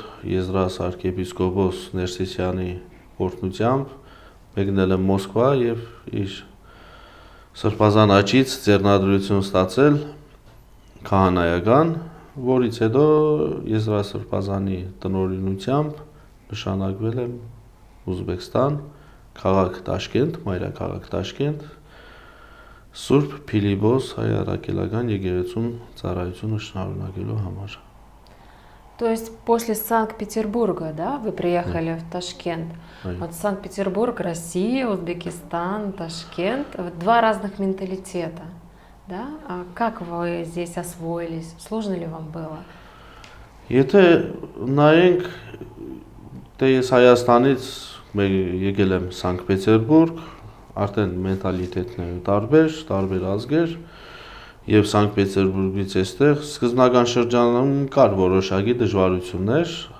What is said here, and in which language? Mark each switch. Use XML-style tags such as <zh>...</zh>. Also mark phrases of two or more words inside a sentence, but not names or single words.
<hy>Եզրաս arczepiskopos Ներսիսյանի օրհնությամբ մեկնել եմ Մոսկվա եւ իր սրբազան աճից ձեռնադրություն ստացել քահանայական, որից հետո Եզրաս սրբազանի տնօրինությամբ նշանակվել եմ Ուզբեկստան, քաղաք Տաշկենտ, մայրաքաղաք Տաշկենտ, Սուրբ Փիլիպոս հայ առաքելական եկեղեցում ծառայությունը շնորհնակելու համար։</hy> <ru>То есть после Санкт-Петербурга, да, вы приехали в Ташкент? Вот Санкт-Петербург, Россия, Узбекистан, Ташкент, вот два разных менталитета, да? А как вы здесь освоились? Сложно ли вам было?</ru> <hy>Եթե նայենք, դե ես Հայաստանից եկել եմ Սանկտ Պետերբուրգ, արդեն մենտալիտետները տարբեր ազգեր, եւ Սանկտ Պետերբուրգից էստեղ սկզբնական շրջանում կար որոշակի դժվարություններ,</hy>